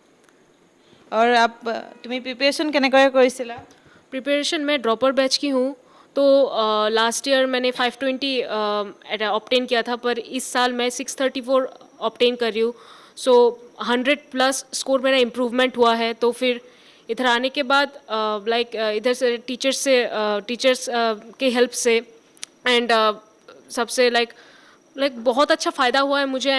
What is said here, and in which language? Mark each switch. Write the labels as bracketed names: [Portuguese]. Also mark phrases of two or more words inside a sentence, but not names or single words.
[Assamese] और তুমি প্ৰিপেৰেশ্যন কেনেকৈ কৰিছিলা? [Hindi] प्रिपरेशन में [English] dropper batch [Hindi] की हूँ, तो लास्ट ईयर मैंने 520 ऑब्टेन किया था, पर इस साल मैं 634 ऑब्टेन कर रही हूँ। सो 100 [English] plus score [Hindi] मेरा इम्प्रूवमेंट हुआ है। तो फिर इधर आने के बाद इधर से टीचर्स के हेल्प से एंड सबसे बहुत अच्छा फ़ायदा हुआ है मुझे।